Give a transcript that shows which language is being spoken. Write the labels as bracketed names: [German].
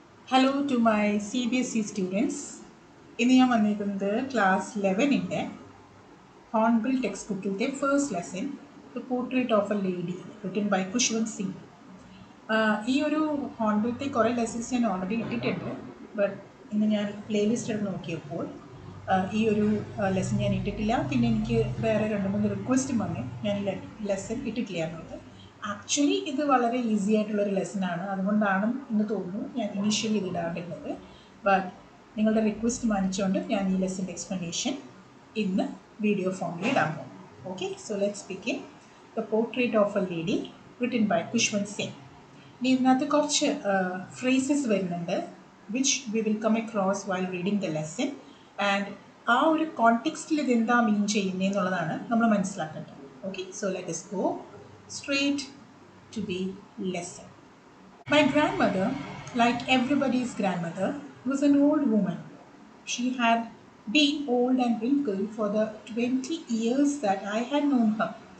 [English] Hello to my CBSE students. [Malayalam] ഇന്ന് ഞാൻ വന്നിരിക്കുന്നത് ക്ലാസ് 11ൻ്റെ ഹോൺബിൽ ടെക്സ്റ്റ് ബുക്കിൻ്റെ first lesson the portrait of A lady written by Khushwant Singh. ഈ ഒരു ഹോൺബിലത്തെ കുറേ ലെസൺസ് ഞാൻ ഓൾറെഡി ഇട്ടിട്ടുണ്ട്. ബട്ട് ഇന്ന് ഞാൻ പ്ലേലിസ്റ്റ് എടുത്ത് നോക്കിയപ്പോൾ ഈ ഒരു ലെസൺ ഞാൻ ഇട്ടിട്ടില്ല. പിന്നെ എനിക്ക് വേറെ 2-3 റിക്വസ്റ്റും വന്നു ഞാൻ ലെസൺ ഇട്ടിട്ടില്ല എന്നുള്ളത്. ആക്ച്വലി ഇത് വളരെ ഈസി ആയിട്ടുള്ളൊരു ലെസനാണ്. അതുകൊണ്ടാണ് എന്ന് തോന്നുന്നു ഞാൻ ഇനീഷ്യലി ഇത് ഇടാണ്ടിരുന്നത്. ബട്ട് നിങ്ങളുടെ റിക്വസ്റ്റ് മാനിച്ചുകൊണ്ട് ഞാൻ ഈ ലെസൻ്റെ എക്സ്പ്ലനേഷൻ ഇന്ന് വീഡിയോ ഫോമിൽ ഇടാൻ പോകും. [English] Okay, so let's begin. The portrait of a lady written by Khushwant Singh. [Malayalam] ഇനി ഇതിനകത്ത് കുറച്ച് [English] phrases [Malayalam] വരുന്നുണ്ട് [English] Which we will come across while reading the lesson. [Malayalam] And ആ ഒരു കോണ്ടെക്സ്റ്റിൽ ഇതെന്താ മീൻ ചെയ്യുന്നതെന്നുള്ളതാണ് നമ്മൾ മനസ്സിലാക്കേണ്ടത്. [English] Okay, so let us go straight to the lesson. My grandmother, like everybody's grandmother, was an old woman. She had been old and wrinkled for the 20 years that I had known her.